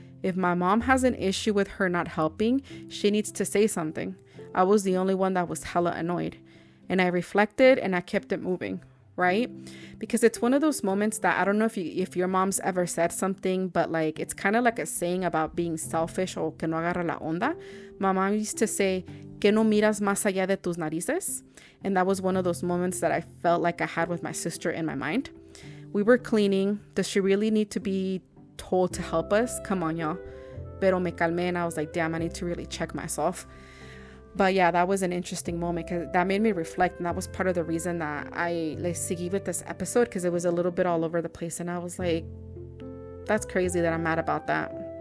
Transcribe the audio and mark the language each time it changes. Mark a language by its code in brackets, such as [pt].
[en] If my mom has an issue with her not helping, she needs to say something. I was the only one that was hella annoyed. And I reflected and I kept it moving, right? Because it's one of those moments that I don't know if your mom's ever said something, but like, it's kind of like a saying about being selfish [es] o que no agarra la onda. [en] My mom used to say, [es] que no miras más allá de tus narices. [en] And that was one of those moments that I felt like I had with my sister in my mind. We were cleaning. Does she really need to be told to help us? Come on, y'all. [es] Pero me calmé [en] and I was like, damn, I need to really check myself. But yeah, that was an interesting moment because that made me reflect, and that was part of the reason that I seguí with this episode, because it was a little bit all over the place, and I was like, that's crazy that I'm mad about that.